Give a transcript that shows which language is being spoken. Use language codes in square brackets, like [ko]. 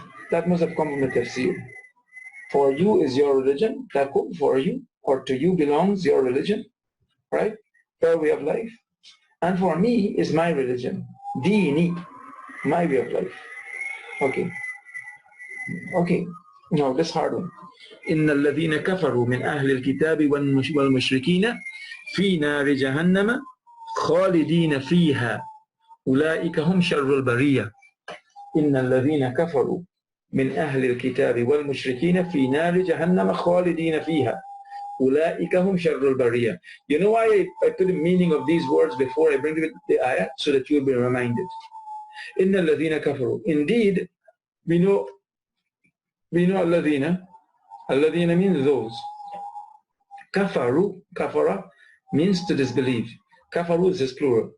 [en] That must have come from the tafsir. For you is your religion, takum, for you, or to you belongs your religion, right? Your way of life. And for me is my religion, Deeni, my way of life. Okay. Okay, now this hard one. [ar] إن الذين كفروا من أهل الكتاب والمشركين في نار جهنم خالدين فيها أولئك هم شر البرية. إن الذين كفروا من أهل الكتاب والمشركين في نار جهنم خالدين فيها أولئك هم شر البرية. [en] You know why I put the meaning of these words before I bring the ayah? So that you will be reminded. [ar] إن الذين كفروا. [en] Indeed, we know [ar] alladhina. [en] Alladhina means those. Kafaru, kafara means to disbelieve. Kafaru is his plural.